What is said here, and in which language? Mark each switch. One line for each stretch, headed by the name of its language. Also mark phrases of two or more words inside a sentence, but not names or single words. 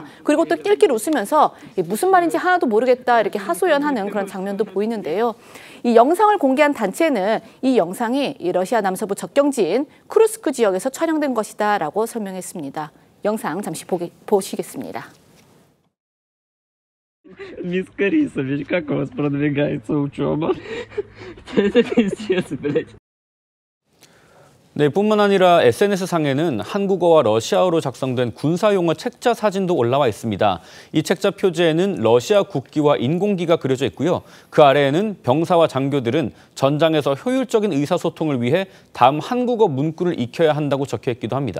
Korean: 그리고 또 낄낄 웃으면서 무슨 말인지 하나도 모르겠다 이렇게 하소연하는 그런 장면도 보이는데요. 이 영상을 공개한 단체는 이 영상이 이 러시아 남서부 접경지인 쿠르스크 지역에서 촬영된 것이다라고 설명했습니다. 영상 잠시 보시겠습니다.
Russian: Мисс Борисович, как у вас продвигается учеба? Это пиздец, блядь.
Korean: 네, 뿐만 아니라 SNS상에는 한국어와 러시아어로 작성된 군사용어 책자 사진도 올라와 있습니다. 이 책자 표지에는 러시아 국기와 인공기가 그려져 있고요. 그 아래에는 병사와 장교들은 전장에서 효율적인 의사소통을 위해 다음 한국어 문구를 익혀야 한다고 적혀 있기도 합니다.